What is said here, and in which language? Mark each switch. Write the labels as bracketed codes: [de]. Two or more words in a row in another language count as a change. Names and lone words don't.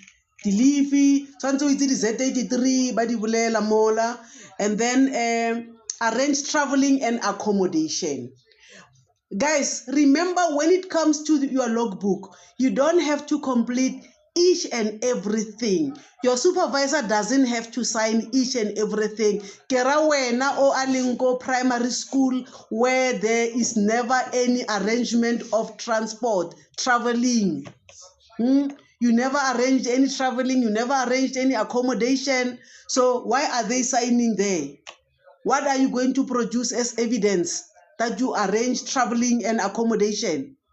[nso] Delivery, tshwantse itse di Z83 ba di bolela mola, [en] and then arrange traveling and accommodation. Guys, remember when it comes to your logbook, you don't have to complete each and everything. Your supervisor doesn't have to sign each and everything. [nso] Kera wena o alingo [en] primary school where there is never any arrangement of transport, traveling. You never arranged any traveling, you never arranged any accommodation. So why are they signing there? What are you going to produce as evidence that you arranged traveling and accommodation?